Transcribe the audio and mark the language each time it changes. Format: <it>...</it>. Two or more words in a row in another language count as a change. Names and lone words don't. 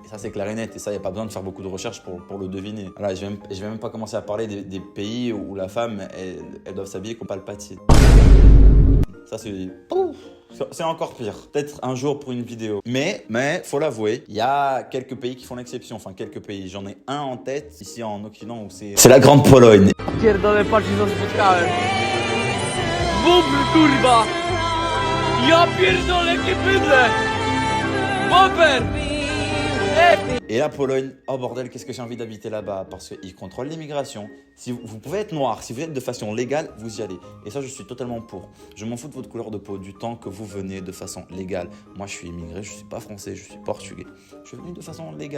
<fr>Et ça, c'est clair et net, et ça, il n'y a pas besoin de faire beaucoup de recherches pour le deviner. Voilà, je vais même pas commencer à parler des pays où la femme, elle doit s'habiller comme Palpatine. Ça, c'est encore pire. Peut-être un jour pour une vidéo. Mais, faut l'avouer, il y a quelques pays qui font l'exception. Enfin, quelques pays. J'en ai un en tête, ici en Occident, où c'est la grande Pologne.</fr> <pl>Pierdolę, patrz, co spotkałem. Bubr, kurwa! Ja pierdolę, jakie bydle! Bober!</pl> <fr>Et la Pologne, oh bordel, qu'est-ce que j'ai envie d'habiter là-bas, parce qu'ils contrôlent l'immigration. Si vous pouvez être noir, si vous êtes de façon légale, vous y allez. Et ça, je suis totalement pour. Je m'en fous de votre couleur de peau, du temps que vous venez de façon légale. Moi, je suis immigré, je ne suis pas français, je suis portugais. Je suis venu de façon légale.</fr>